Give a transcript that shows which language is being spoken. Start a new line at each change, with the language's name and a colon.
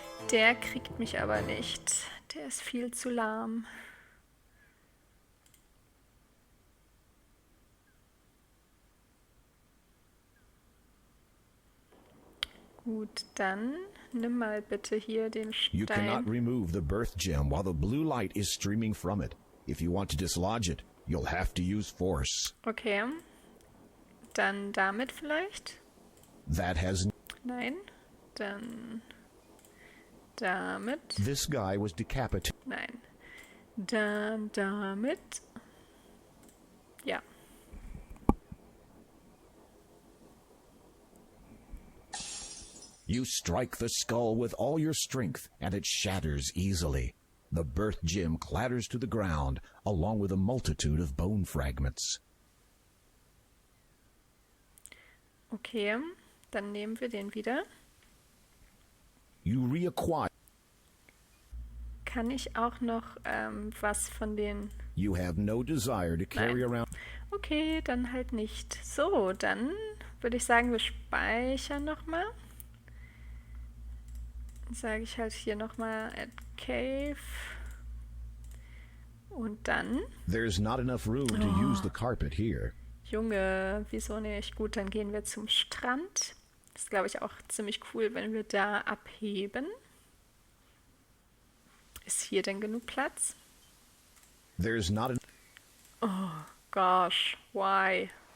German: Der kriegt mich aber nicht. Der ist viel zu lahm. Gut, dann nimm mal bitte hier den
English: You cannot
German: Stein.
English: remove the birth gem while the blue light is streaming from it. If you want to dislodge it, you'll have to use force.
German: Okay. Dann damit vielleicht?
English: That has...
German: Nein. Dann damit.
English: This guy was decapitated.
German: Nein. Dann damit. Ja.
English: You strike the skull with all your strength, and it shatters easily. The birth gem clatters to the ground, along with a multitude of bone fragments. Okay.
German: Dann nehmen wir den wieder.
English: You reacquire...
German: Kann ich auch noch was von den...
English: You have no desire to carry
German: Nein.
English: around...
German: Okay, dann halt nicht. So, dann würde ich sagen, wir speichern nochmal. Sage ich halt hier nochmal at cave. Und dann...
English: There's not enough room to use the carpet here.
German: Junge, wieso nicht? Gut, dann gehen wir zum Strand. Das ist, glaube ich, auch ziemlich cool, wenn wir da abheben. Ist hier denn genug Platz?
English: There's not... Gosh, why?